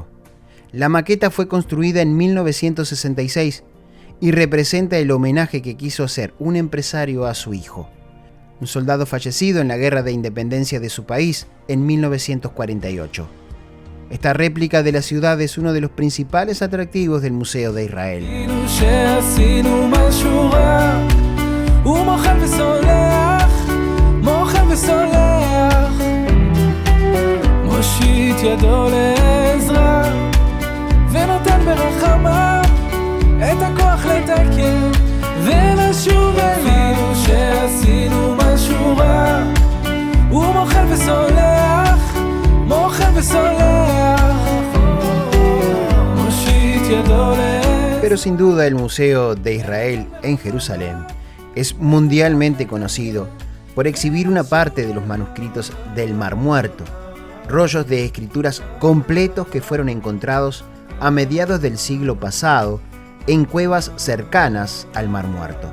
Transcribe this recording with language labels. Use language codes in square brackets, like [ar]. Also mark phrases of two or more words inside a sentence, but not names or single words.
[es] La maqueta fue construida en 1966 y representa el homenaje que quiso hacer un empresario a su hijo, un soldado fallecido en la Guerra de Independencia de su país en 1948. Esta réplica de la ciudad es uno de los principales atractivos del Museo de Israel. [he] הוא מוחל וסולח, מוחל וסולח, מושיט ידו לעזרה, ונותן ברחמה את הכוח לתקן ולשוב אלינו שעשינו משהו רע. הוא מוחל וסולח, מוחל וסולח, מושיט ידו לעזרה. [es] Pero sin duda el Museo de Israel en Jerusalén es mundialmente conocido por exhibir una parte de los manuscritos del Mar Muerto, rollos de escrituras completos que fueron encontrados a mediados del siglo pasado en cuevas cercanas al Mar Muerto.